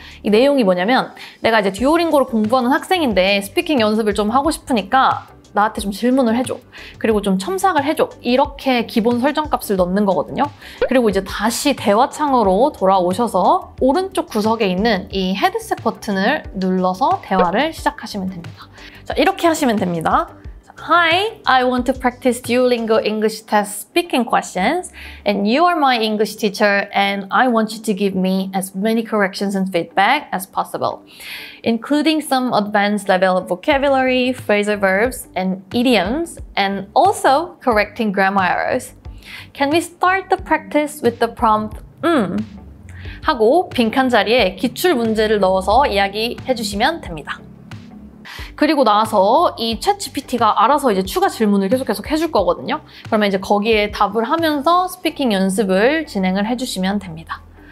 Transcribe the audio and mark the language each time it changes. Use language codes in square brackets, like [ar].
[ko] 이 내용이 뭐냐면 내가 이제 듀오링고를 공부하는 학생인데 스피킹 연습을 좀 하고 싶으니까 나한테 좀 질문을 해줘. 그리고 좀 첨삭을 해줘. 이렇게 기본 설정값을 넣는 거거든요. 그리고 이제 다시 대화창으로 돌아오셔서 오른쪽 구석에 있는 이 헤드셋 버튼을 눌러서 대화를 시작하시면 됩니다. 자, 이렇게 하시면 됩니다. [en] Hi, I want to practice Duolingo English test speaking questions, and you are my English teacher, and I want you to give me as many corrections and feedback as possible, including some advanced level of vocabulary, phrasal verbs, and idioms, and also correcting grammar errors. Can we start the practice with the prompt, [ko] 하고 빈칸 자리에 기출 문제를 넣어서 이야기해 주시면 됩니다. 그리고 나서 이 챗GPT가 알아서 이제 추가 질문을 계속 해줄 거거든요. 그러면 이제 거기에 답을 하면서 스피킹 연습을 진행을 해주시면 됩니다.